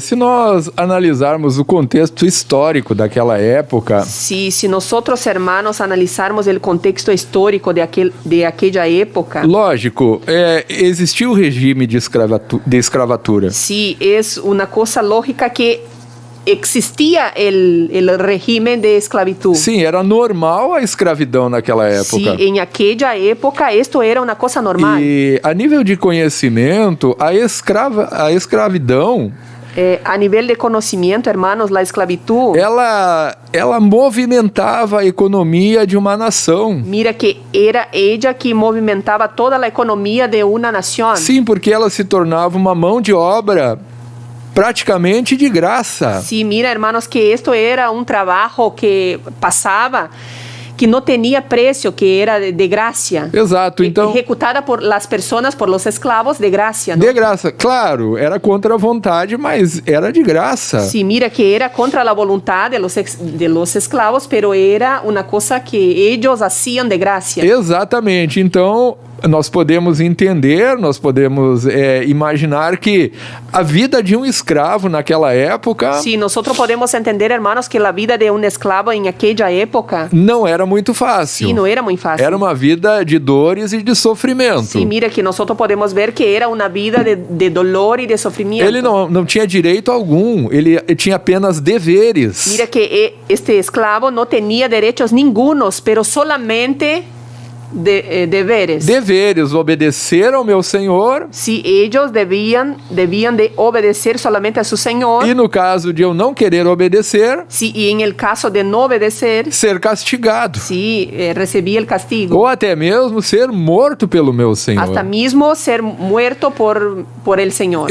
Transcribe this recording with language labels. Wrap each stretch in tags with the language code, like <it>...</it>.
<pt>Se nós analisarmos o contexto histórico daquela época,</pt> <es>Sí, si nosotros, hermanos, analizarmos el contexto histórico de aquella época,</es> <pt>lógico, existia o regime de escravatura.</pt> <es>sí, es una cosa lógica que existía el régimen de esclavitud.</es> <pt>Sim, era normal a escravidão naquela</pt> <es>Sí,</es> <pt>época.</pt> <es>en aquella época esto era una cosa normal.</es> <pt>E a nível de conhecimento, a escravidão,</pt> <es>A nivel de conocimiento, hermanos, la esclavitud,</es> <pt>ela movimentava a economia de uma nação.</pt> <es>mira que era ella que movimentaba toda la economía de una nación.</es> <pt>Sim, porque ela se tornava uma mão de obra praticamente de graça.</pt> <es>Sí, mira, hermanos, que esto era un trabajo que pasaba, que no tenía precio, que era de gracia.</es> <pt>Exato, então,</pt> <es>Ejecutada por las personas, por los esclavos, de gracia, ¿no?</es> <pt>de graça. Claro, era contra a vontade, mas era de graça.</pt> <es>Sí, mira que era contra la voluntad de los esclavos, pero era una cosa que ellos hacían de gracia.</es> <pt>Exatamente. Então, nós podemos entender, nós podemos imaginar que a vida de um escravo naquela época</pt> <es>Sí, nosotros podemos entender, hermanos, que la vida de un esclavo en aquella época,</es> <pt>não era muito fácil.</pt> <es>sí, no era muy fácil.</es> <pt>Era uma vida de dores e de sofrimento.</pt> <es>Sí, mira que nosotros podemos ver que era una vida de dolor y de sufrimiento.</es> <pt>Ele não tinha direito algum, ele tinha apenas deveres.</pt> <es>Mira que este esclavo no tenía derechos ningunos, pero solamente deberes.</es> <pt>Deveres, obedecer ao meu Senhor.</pt> <es>Sí, ellos debían de obedecer solamente a su Señor.</es> <pt>E no caso de eu não querer obedecer,</pt> <es>Sí, y en el caso de no obedecer,</es> <pt>ser castigado.</pt> <es>sí, recibía el castigo.</es> <pt>Ou até mesmo ser morto pelo meu Senhor.</pt> <es>Hasta mismo ser muerto por el Señor.</es>